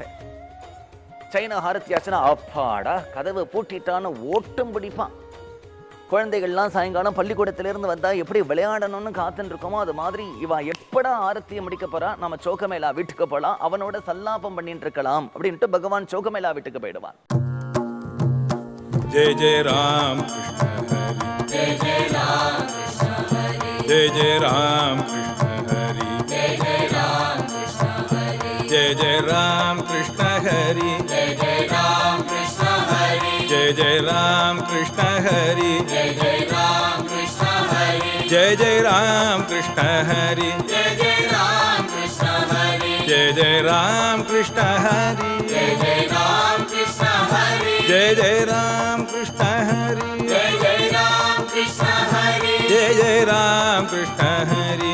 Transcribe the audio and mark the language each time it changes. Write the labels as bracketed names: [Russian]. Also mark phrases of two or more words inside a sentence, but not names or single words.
[Tamil] சயனஹாரத்தி ஆச்சுன்னா அப்பாடா கதவை பூட்டிட்டான்னு ஓட்டம் பிடிப்பான். குழந்தைகள்லாம் சாயங்காலம் பள்ளிக்கூடத்திலிருந்து வந்தா எப்படி விளையாடணும்னு காத்துட்டு இருக்கோமோ அது மாதிரி இவன் எப்படா ஆரத்தியை முடிக்க போறா, நம்ம சோக்கமேலா வீட்டுக்கு போலாம், அவனோட சல்லாபம் பண்ணிட்டு இருக்கலாம் அப்படின்ட்டு பகவான் சோக்கமேலா வீட்டுக்கு போயிடுவான். [Marathi] जय जय राम कृष्ण हरि जय जय राम कृष्ण हरि जय जय राम कृष्ण हरि जय जय राम कृष्ण हरि जय जय राम कृष्ण हरि जय जय राम कृष्ण हरि जय जय राम कृष्ण हरि जय जय राम कृष्ण हरि जय जय राम कृष्ण हरि जय जय राम कृष्ण हरि जय जय राम कृष्ण हरि जय जय राम कृष्ण हरि जय जय राम कृष्ण हरि जय जय राम कृष्ण हरि जय जय राम कृष्ण हरि